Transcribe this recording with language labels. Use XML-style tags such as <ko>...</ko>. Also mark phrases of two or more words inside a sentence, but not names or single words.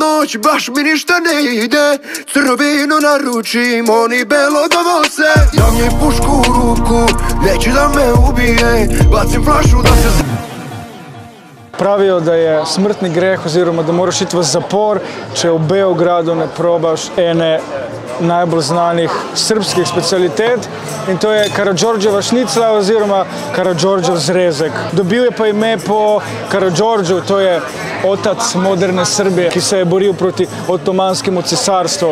<sr>noć baš mi ništa ne ide, crno vino naručim, oni belo dovose. Dam njoj pušku u ruku, neće da me ubije, bacim flašu da se...</sr> <sl>Pravijo, da je smrtni greh oziroma da moraš iti v zapor, če v Beogradu ne probaš ene najbolj znanih srpskih specialitet in to je Karadžordževa šnicla oziroma Karadžordžev zrezek. Dobil je pa ime po Karadžordžu, to je</sl> <sr>otac moderne Srbije,</sr> <sl>ki se je boril proti Otomanskemu cesarstvu.</sl>